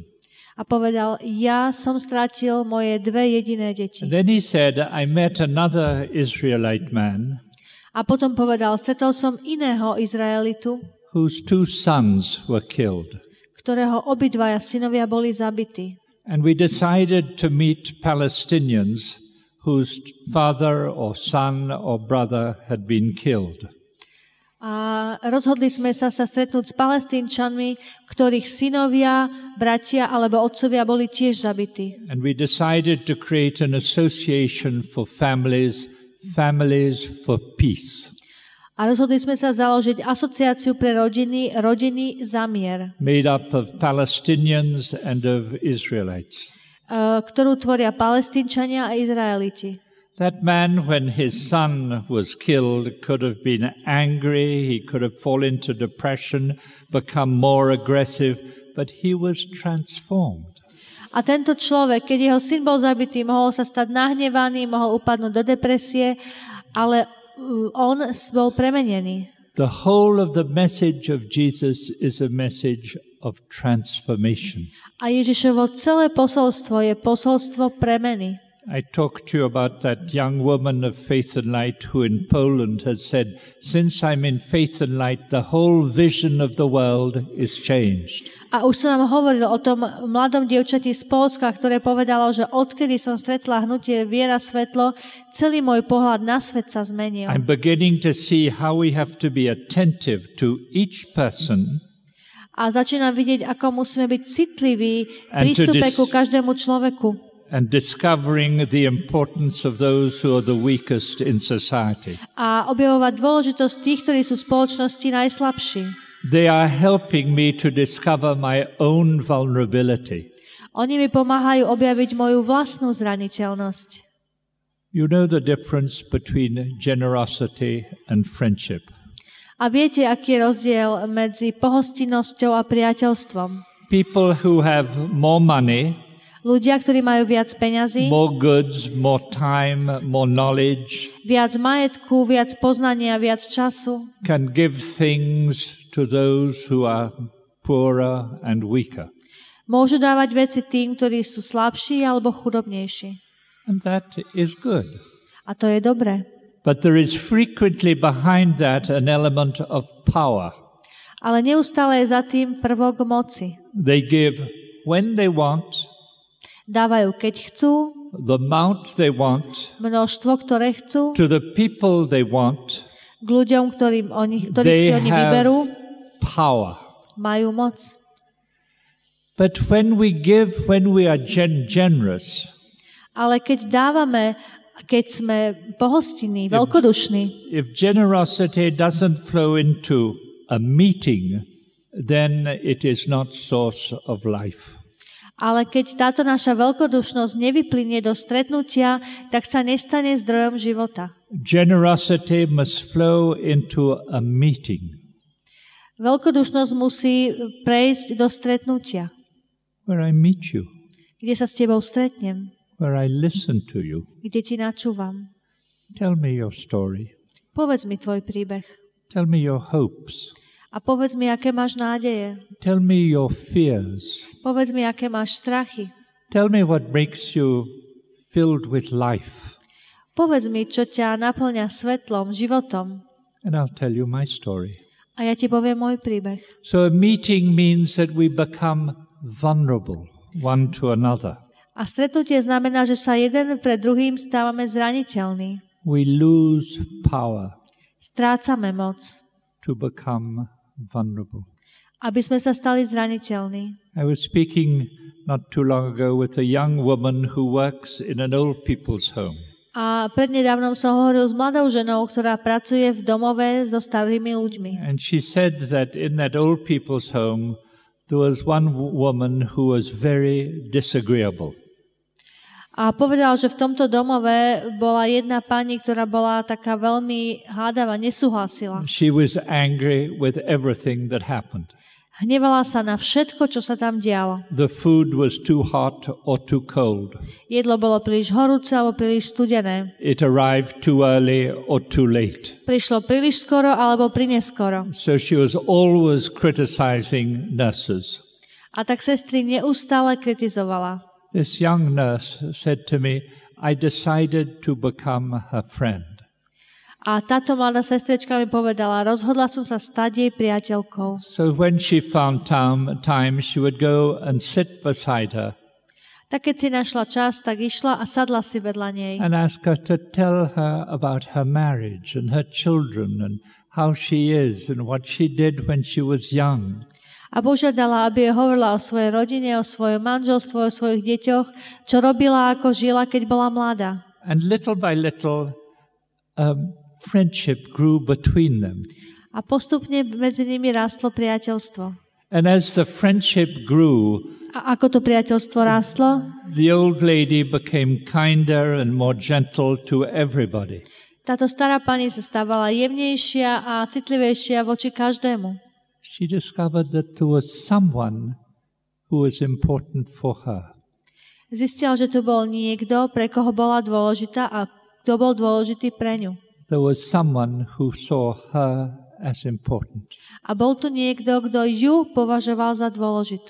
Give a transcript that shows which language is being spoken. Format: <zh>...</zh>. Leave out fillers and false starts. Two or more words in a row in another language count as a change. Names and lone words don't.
<sk>A povedal, ja som stratil moje 2 jediné deti.</sk> <en>And then he said, I met another Israelite man</en> <sk>A potom povedal, stretol som iného Izraelitu,</sk> <en>whose 2 sons were killed.</en> <sk>ktorého obidvaja synovia boli zabití.</sk> <en>And we decided to meet Palestinians whose father or son or brother had been killed.</en> <sk>A rozhodli sme sa stretnúť s Palestínčanmi, ktorých synovia, bratia alebo otcovia boli tiež zabití.</sk> <en>And we decided to create an association for families for peace.</en> <sk>A rozhodli sme sa založiť asociáciu pre rodiny za mier,</sk> <en>Made up of Palestinians and of Israelites.</en> <sk>ktorú tvoria Palestínčania a Izraeliti.</sk> <en>That man, when his son was killed, could have been angry, he could have fallen into depression, become more aggressive, but he was transformed.</en> <sk>A tento človek, keď jeho syn bol zabitý, mohol sa stať nahnevaný, mohol upadnúť do depresie, ale on bol premenený.</sk> <en>The whole of the message of Jesus is a message of transformation.</en> <sk>A Ježišovo celé posolstvo je posolstvo premeny.</sk> <en>I talked to you about that young woman of Faith and Light who in Poland has said, since I'm in Faith and Light, the whole vision of the world is changed.</en> <sk>A už som vám hovoril o tom mladom dievčati z Poľska, ktoré povedalo, že odkedy som stretla hnutie Viera Svetlo, celý môj pohľad na svet sa zmenil.</sk> <en>I'm beginning to see how we have to be attentive to each person</en> <sk>A začínam vidieť, ako musíme byť citliví v prístupe ku každému človeku.</sk> <en>and discovering the importance of those who are the weakest in society.</en> <sk>A objavovať dôležitosť tých, ktorí sú v spoločnosti najslabší.</sk> <en>They are helping me to discover my own vulnerability.</en> <sk>Oni mi pomáhajú objaviť moju vlastnú zraniteľnosť.</sk> <en>You know the difference between generosity and friendship.</en> <sk>A viete, aký je rozdiel medzi pohostinnosťou a priateľstvom?</sk> <en>People who have more money,</en> <sk>Ľudia, ktorí majú viac peňazí,</sk> <en>more goods, more time, more knowledge,</en> <sk>viac majetku, viac poznania, viac času,</sk> <en>can give things to those who are poorer and weaker.</en> <sk>môžu dávať veci tým, ktorí sú slabší alebo chudobnejší.</sk> <en>And that is good.</en> <sk>A to je dobré.</sk> <en>But there is frequently behind that an element of power.</en> <sk>Ale neustále je za tým prvok moci.</sk> <en>They give when they want,</en> <sk>Dávajú, keď chcú,</sk> <en>the amount they want,</en> <sk>množstvo, ktoré chcú,</sk> <en>to the people they want.</en> <sk>k ľuďom, ktorých</sk> <en>They</en> <sk>si oni</sk> <en>have</en> <sk>vyberú,</sk> <en>power.</en> <sk>majú moc.</sk> <en>But when we give, when we are generous,</en> <sk>Ale keď dávame, keď sme pohostinní, veľkodušní,</sk> <en>if generosity doesn't flow into a meeting, then it is not source of life.</en> <sk>ale keď táto naša veľkodušnosť nevyplynie do stretnutia, tak sa nestane zdrojom života.</sk> <en>Generosity must flow into a meeting</en> <sk>Veľkodušnosť musí prejsť do stretnutia,</sk> <en>where I meet you,</en> <sk>kde sa s tebou stretnem,</sk> <en>where I listen to you.</en> <sk>kde ti načúvam.</sk> <en>Tell me your story.</en> <sk>Povedz mi tvoj príbeh.</sk> <en>Tell me your hopes.</en> <sk>A povedz mi, aké máš nádeje.</sk> <en>Tell me your fears.</en> <sk>Povedz mi, aké máš strachy.</sk> <en>Tell me what makes you filled with life.</en> <sk>Povedz mi, čo ťa naplňa svetlom, životom.</sk> <en>And I'll tell you my story.</en> <sk>A ja ti poviem môj príbeh.</sk> <en>So a meeting means that we become vulnerable one to another.</en> <sk>A stretnutie znamená, že sa jeden pred druhým stávame zraniteľní.</sk> <en>We lose power</en> <sk>Strácame moc,</sk> <en>to become vulnerable.</en> <sk>aby sme sa stali zraniteľní.</sk> <en>I was speaking not too long ago with a young woman who works in an old people's home.</en> <sk>A prednedávnom som hovoril s mladou ženou, ktorá pracuje v domove so starými ľuďmi.</sk> <en>And she said that in that old people's home there was one woman who was very disagreeable.</en> <sk>A povedal, že v tomto domove bola jedna pani, ktorá bola taká veľmi hádavá, nesúhlasila.</sk> <en>She was angry with everything that happened.</en> <sk>Hnevala sa na všetko, čo sa tam dialo.</sk> <en>The food was too hot or too cold.</en> <sk>Jedlo bolo príliš horúce alebo príliš studené.</sk> <en>It arrived too early or too late.</en> <sk>Prišlo príliš skoro alebo prineskoro.</sk> <en>So she was always criticizing nurses.</en> <sk>A tak sestry neustále kritizovala.</sk> <en>This young nurse said to me, I decided to become her friend.</en> <sk>A táto mladá sestrička mi povedala, rozhodla som sa stať jej priateľkou.</sk> <en>So when she found time, she would go and sit beside her.</en> <sk>Tak keď si našla čas, tak išla a sadla si vedľa nej.</sk> <en>And ask her to tell her about her marriage and her children and how she is and what she did when she was young.</en> <sk>A požiadala, aby jej hovorila o svojej rodine, o svojom manželstve, o svojich deťoch, čo robila, ako žila, keď bola mladá.</sk> <en>And little by little, friendship grew between them.</en> <sk>A postupne medzi nimi rástlo priateľstvo.</sk> <en>And as the friendship grew,</en> <sk>A ako to priateľstvo rástlo,</sk> <en>the old lady became kinder and more gentle to everybody.</en> <sk>táto stará pani sa stávala jemnejšia a citlivejšia voči každému.</sk> <en>She discovered that there was someone who was important for her.</en> <sk>Zistila, že tu bol niekto, pre koho bola dôležitá a kto bol dôležitý pre ňu.</sk> <en>There was someone who saw her as important.</en> <sk>A bol tu niekto, kto ju považoval za dôležitú.</sk>